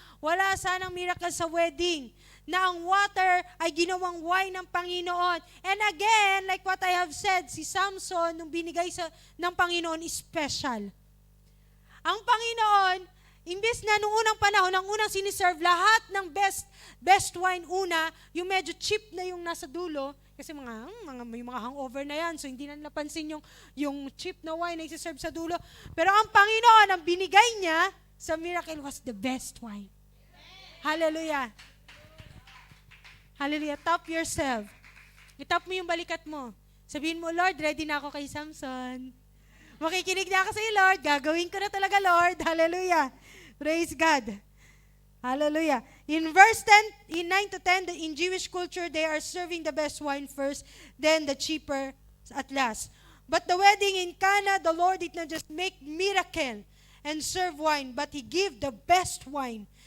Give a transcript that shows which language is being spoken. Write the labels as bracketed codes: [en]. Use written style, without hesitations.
[tl] Wala sanang miracle sa wedding na ang water ay ginawang wine ng Panginoon. [en] And again, like what I have said, si Samson, [tl] nung binigay ng Panginoon, [en] is special. Ang Panginoon, [tl] Imbes na nung unang panahon, ang unang siniserve, lahat ng best wine una, yung medyo cheap na yung nasa dulo, kasi may mga hangover na yan, so hindi na napansin yung cheap na wine na isi-serve sa dulo. Pero ang Panginoon, ang binigay niya sa miracle [en] was the best wine. [tl] Hallelujah. Hallelujah. [en] Tap yourself. [tl] Itap mo yung balikat mo. Sabihin mo, Lord, ready na ako kay Samson. Makikinig na ako sa iyo, Lord. Gagawin ko na talaga, Lord. Hallelujah. [en] Praise God. [tl] Hallelujah. [en] In verse 10, in 9 to 10, in Jewish culture, they are serving the best wine first, then the cheaper at last. But the wedding in Cana, the Lord did not just make miracle and serve wine, but He gave the best wine.